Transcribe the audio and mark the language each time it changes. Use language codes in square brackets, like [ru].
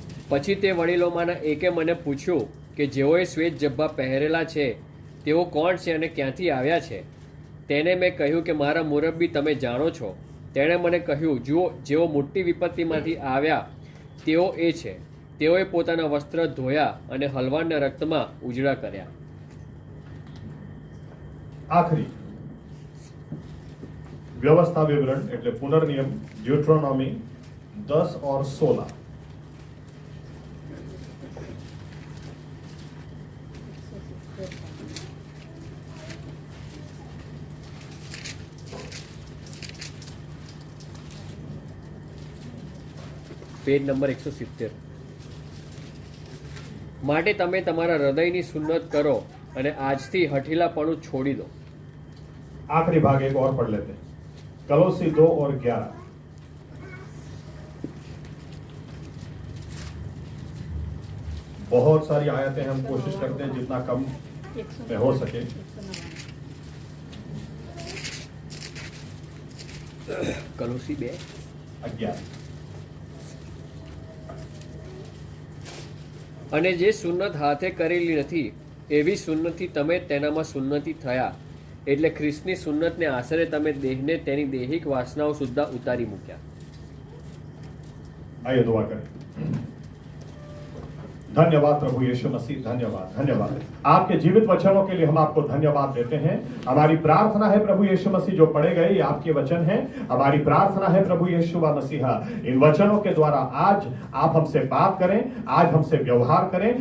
[gu] પછી તે વડીલોમાંના એકે મને પૂછ્યું કે જેઓએ શ્વેત જબ્બા પહેરેલા છે તેઓ કોણ છે અને ક્યાંથી આવ્યા છે? તેને મેં કહ્યું કે મારા મુરબ્બી તમે જાણો છો. તેણે મને કહ્યું, જુઓ, જેઓ મોટી વિપત્તિમાંથી આવ્યા તેઓ એ છે. તેઓએ પોતાના વસ્ત્ર ધોયા અને હલવાના રક્તમાં ઉજળા કર્યા. [hi] आखिरी व्यवस्था विवरण [gu] એટલે પુનર્નિયમ ડ્યુટ્રોનોમી [hi] 10 और 16. [gu] Page number 170. માટે તમે તમારા હૃદયની સુન્નત કરો અને આજથી હઠીલાપણું છોડી દો. [hi] आखिरी भाग एक और पढ़ लेते हैं, कलोसी 2 और 11. बहुत सारी आयतें हम कोशिश करते हैं जितना कम में हो सके. [gu] કલોસી 2:11. અને જે સુન્નત હાથે કરેલી નથી એવી સુન્નતથી તમે તેનામાં સુન્નતિ થયા, એટલે ખ્રિસ્તની સુન્નતને આશરે તમે દેહને તેની દૈહિક વાસનાઓ સુદ્धा ઉતારી મૂક્યા. [hi] आइए दुआ करें. धन्यवाद प्रभु यीशु मसीह, धन्यवाद धन्यवाद आपके जीवित वचनों के लिए हम आपको धन्यवाद देते हैं. हमारी प्रार्थना है प्रभु यीशु मसीह जो पढ़े गए ये आपके वचन हैं. हमारी प्रार्थना है प्रभु यीशु मसीहा इन वचनों के द्वारा आज आप हमसे बात करें, आज हमसे व्यवहार करें.